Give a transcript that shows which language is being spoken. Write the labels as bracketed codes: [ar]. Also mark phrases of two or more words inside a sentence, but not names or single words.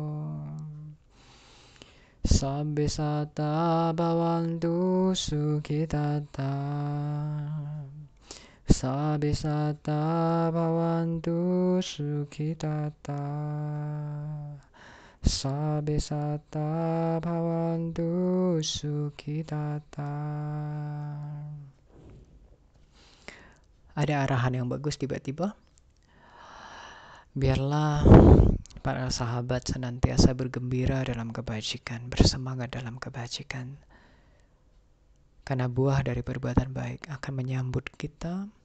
[pi] Sabe sata bhavantu sukhitata Sabe sata bhavantu sukhitata Sabe sata bhavantu sukhitata. [id] Ada arahan yang bagus tiba-tiba. Biarlah para sahabat senantiasa bergembira dalam kebajikan, bersemangat dalam kebajikan. Karena buah dari perbuatan baik akan menyambut kita.